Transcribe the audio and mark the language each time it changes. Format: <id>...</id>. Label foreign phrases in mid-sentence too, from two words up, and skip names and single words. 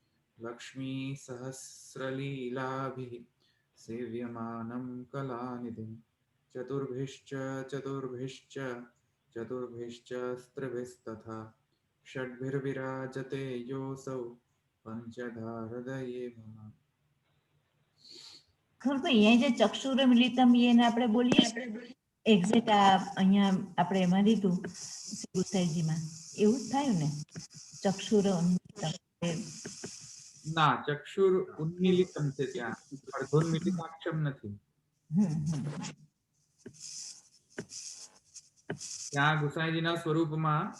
<sa>लक्ष्मीसहस्रलीलाभिः सेव्यमानं कलानिधिं चतुर्भिश्च चतुर्भिश्च चतुर्भिश्च स्त्रिभिस्तथा षड्भिर्विराजते योऽसौ पञ्चधा हृदये मम।</sa> <gu>ખરું અહીંયા જે</gu> <sa>चक्षुर् मीलितम्</sa> <gu>એને આપણે બોલીએ એક્ઝેક્ટ અહીંયા આપણે એમાં લીધું ગુસાઈજીમાં એવું જ થયું ને ચક્ષુર ના</gu> <sa>चक्षुर् उन्मीलितम्</sa> <gu>છે ત્યાં અર્ધોન્મિલિતાક્ષમ નથી ત્યાં ગુસાઈજીના સ્વરૂપમાં</gu>